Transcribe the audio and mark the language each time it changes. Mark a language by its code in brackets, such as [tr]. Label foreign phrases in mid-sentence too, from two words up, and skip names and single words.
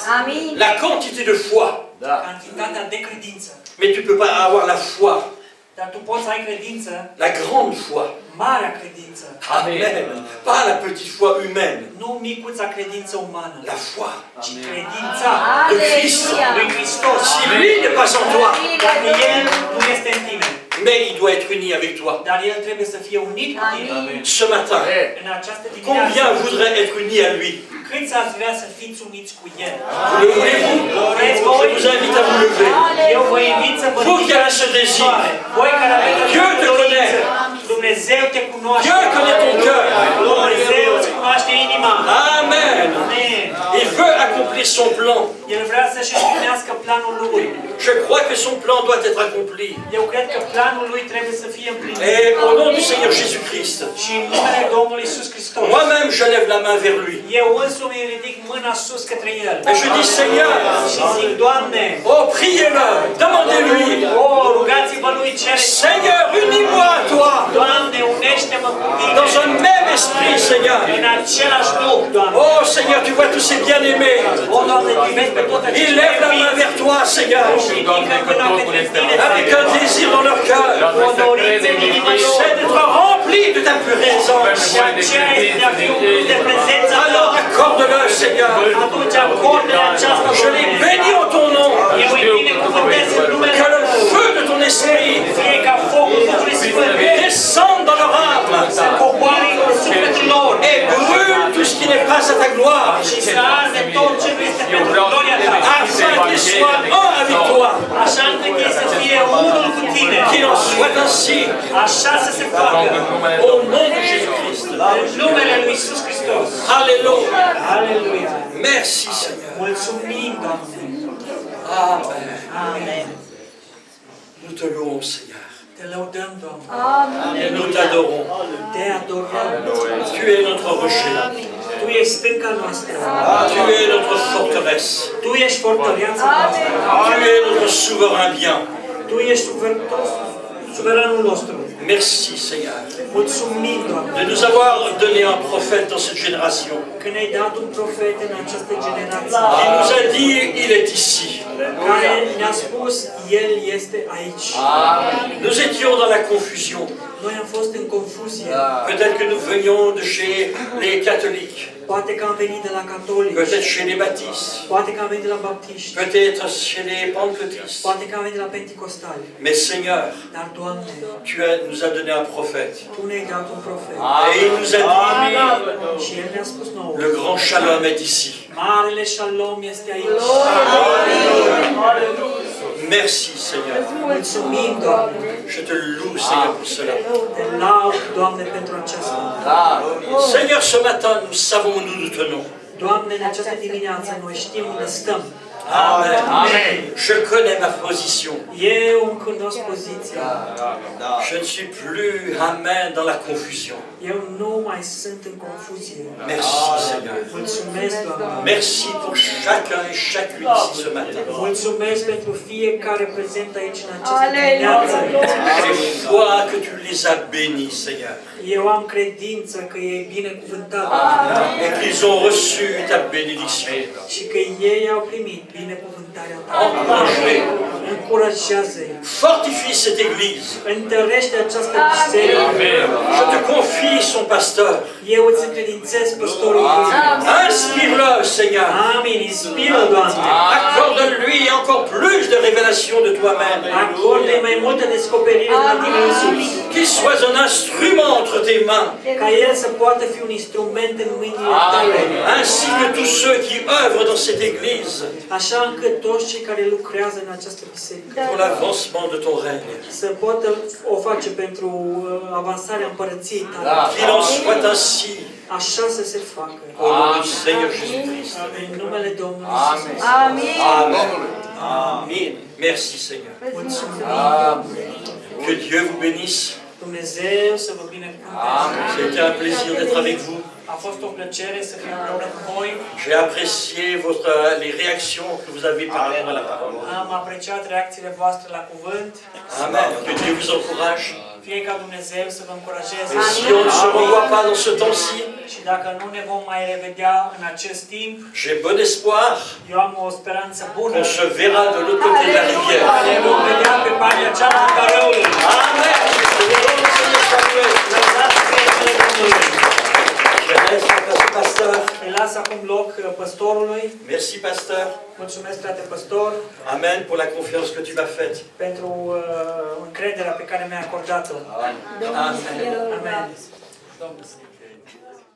[ro] Amin. [fr] La quantité de foi. [ro] Cantitatea de credință. [fr] Mais tu ne peux pas avoir la foi, [ro] Dar tu poți să ai credință, [fr] la grande foi. [ro] marea credință. [fr] Amen. Pas la petite foi humaine. [ro] Nu micuța credință umană, [fr] La foi [ro] ci credința [fr] de Christ. [ro] Aleluia. lui Hristos. [fr] Si lui n'est pas en toi, [ro] Dacă El nu este în tine, [fr] mais il doit être uni avec toi. [ro] dar El trebuie să fie unit cu tine. Amin. [fr] Ce matin, [ro] În această [fr] combien [ro] dimineață, [fr] voudraient être unis à lui? [ro] câți ați vrea să fiți uniți cu El? [fr] Vous le voulez-vous? [ro] Vreți [fr] Je [ro] voi? [fr] vous invite à vous lever. [ro] Eu vă invit să vă [fr] Vous qui avez ce désir, [ro] Voi care aveți [fr] Dieu te [ro] această dorință, [fr] connaît. [ro] Dumnezeu te cunoaște. [fr] Dieu connaît ton cœur. [ro] Dumnezeu îți cunoaște inima. [fr] Amen. [ro] Amen. [fr] Il veut accomplir son plan. [ro] El vrea să-și împlinească planul Lui. [fr] Je crois que son plan doit être accompli. [ro] Eu cred că planul Lui trebuie să fie împlinit. [fr] Et au nom du Seigneur Jésus-Christ, [ro] Și în numele Domnului Iisus Hristos, [fr] moi-même je lève la main vers lui. [ro] eu însumi ridic mâna sus către El. [fr] Et je dis, Seigneur, [ro] Și zic, Doamne, [fr] oh, priez-le, demandez-lui. [ro] rugați-vă Lui, cereți. [fr] Seigneur, unis-moi à toi. [ro] Doamne, unește-mă cu [fr] Dans [ro] Tine. [fr] un même esprit, Seigneur. [ro] În același Duh, Doamne. [fr] Oh, Seigneur, tu vois tous ces bien-aimés. [ro] O, Doamne, tu vezi pe toate [fr] Ils [ro] aceste [fr] lèvent la main [ro] iubiți. [fr] vers toi, Seigneur. [ro] Și ridică mâna către Tine, [fr] Avec un désir dans leur cœur. [ro] o dorință în inima lor. [fr] C'est d'être rempli de ta présence. [ro] Și aceea este de a fi umplut de prezența Ta. [fr] Alors accorde-le, Seigneur. [ro] Atunci acordă-le această [fr] Je les [ro] dorință. [fr] bénis en ton nom. [ro] Eu îi binecuvântez în numele [fr] Que le [ro] Tău. [fr] feu de ton esprit [ro] Fie ca focul Duhului Sfânt [fr] descende dans leur âme [ro] să coboare în sufletul lor [fr] et brûle tout ce qui n'est pas à ta gloire, [ro] și să arde tot ce nu este pentru gloria Ta. [fr] afin qu'ils soient un avec toi. [ro] Așa încât ei să fie unul cu Tine. [fr] Qu'il en soit ainsi, [ro] Așa să se facă. [fr] au nom de Jésus-Christ. [ro] În numele Lui Iisus Hristos. [fr] Alléluia. [ro] Aleluia. [fr] Merci, Seigneur. [ro] Mulțumim, Doamne. [fr] Amen. [ro] Amen. [fr] Nous te louons, Seigneur. [ro] Te lăudăm, Doamne. Amin. [fr] Et nous t'adorons. [ro] Te adorăm. [fr] Tu es notre rocher. [ro] Tu ești stânca noastră. [fr] Tu es notre forteresse. [ro] Tu ești fortăreața noastră. [fr] Tu es notre souverain bien. [ro] Tu ești suveranul nostru. [fr] Merci, Seigneur, [ro] Mulțumim, Doamne, [fr] de nous avoir donné un prophète dans cette génération [ro] că ne-ai dat un profet în această generație [fr] qui nous a dit il est ici. [ro] care ne-a spus, El este aici. [fr] Nous étions dans la confusion. [ro] Noi am fost în confuzie. [fr] Peut-être que nous venions de chez les catholiques, [ro] Poate că am venit de la catolici, [fr] peut-être chez les baptistes, [ro] poate că am venit de la baptiști, [fr] peut-être chez les pentecôtistes. [ro] poate că am venit de la penticostali. [fr] Mais Seigneur, [ro] Dar, Doamne, [fr] nous as donné un prophète. [ro] Tu ne-ai dat un profet. [fr] Et il nous a dit, [ro] Și El ne-a spus nouă, [fr] le grand shalom est ici. [ro] Marele Shalom este aici. [fr] Merci, Seigneur. [ro] Mulțumim, Doamne. [fr] Je te loue, Seigneur, pour cela. [ro] Te laud, Doamne, pentru aceasta. [fr] Seigneur, ce matin, nous savons où nous nous tenons. [ro] Doamne, în această dimineață noi știm unde stăm. [fr] Amen. Je connais ma position. [ro] Eu îmi cunosc poziția. [fr] Je ne suis plus, amen, dans la confusion. [ro] Eu nu mai sunt în confuzie. [fr] Merci, Seigneur. [ro] Mulțumesc, Doamne. [fr] Merci pour chacun et chacune ici ce matin. [ro] Mulțumesc pentru fiecare prezent aici în această dimineață. [fr] J'ai foi que tu les as bénis, Seigneur. [ro] Eu am credință că e binecuvântat [fr] Et qu'ils ont reçu ta bénédiction. [ro] și că ei au primit binecuvântarea Ta. [fr] Encourage-les. [ro] Încurajează-i. [fr] Fortifie cette église. [ro] Întărește această biserică. [fr] Je te confie son pasteur. [ro] Eu îți încredințez păstorul lui. [fr] Inspire-le, Seigneur. [ro] Amin. Inspiră, Doamne. [fr] Accorde-lui encore plus de révélations de toi-même. [ro] Acorde-i mai multă descoperire de la Tine însuți. [fr] Qu'il soit un instrument entre tes mains, [ro] Ca El să poată fi un instrument în mâinile Tale. [fr] ainsi que tous ceux qui œuvrent dans cette église [ro] Așa încât toți cei care lucrează în această biserică [fr] pour l'avancement de ton règne. [ro] să poată o face pentru avansarea împărăției Tale. [fr] Qu'il en soit ainsi [ro] Așa să se facă. [fr] au nom du Seigneur Jésus-Christ. [ro] În numele Domnului Iisus. Amin. [fr] Amen. Amen. Merci, Seigneur. [ro] Mulțumim. [fr] Que Dieu vous bénisse. [ro] Dumnezeu să vă binecuvânteze. [fr] C'était un plaisir d'être avec vous. [ro] A fost o plăcere să fiu împreună cu voi. [fr] J'ai apprécié les réactions que vous avez par rapport à la parole. [ro] Am apreciat reacțiile voastre la cuvânt. [fr] Amen. Que Dieu vous encourage. [ro] Fie ca Dumnezeu să vă încurajeze. [fr] Et si on ne se revoit pas dans ce temps-ci, [ro] Și dacă nu ne vom mai revedea în acest timp, [fr] j'ai bon espoir [ro] eu am o speranță bună. [fr] qu'on se verra de l'autre côté de la rivière. [ro] Ne vom vedea pe partea cealaltă a râului. [fr] Amen. Que le nom du Seigneur soit loué. [ro] Lăsați numele Domnului. [fr] Je laisse la place au pasteur. [ro] Îi las acum loc păstorului. [fr] Merci, pasteur. [ro] Mulțumesc, frate păstor, [fr] Amen pour la confiance que tu m'as faite. [ro] pentru încrederea pe care mi-a acordat-o. [fr] Amen. [ro] Amen.